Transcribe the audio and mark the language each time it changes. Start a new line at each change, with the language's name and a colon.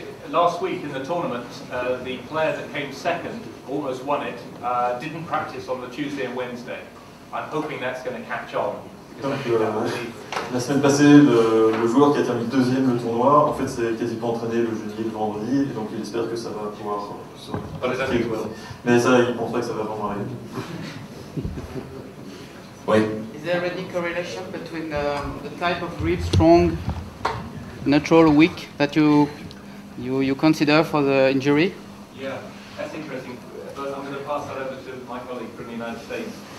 English: Last week in the tournament, the player that came second, almost won it, didn't practice on the Tuesday and Wednesday. I'm hoping that's going to catch on.
French: Donc, la semaine passée, le joueur qui a terminé deuxième le tournoi, en fait, s'est quasiment entraîné le jeudi et le vendredi, et donc il espère que ça va pouvoir se... Mais ça, il pense pas que ça va vraiment arriver. Oui.
English: Is there any correlation between the type of grip, strong, natural, weak, that you consider for the injury? Yeah, that's interesting. But I'm going to pass that over to my colleague from the United States.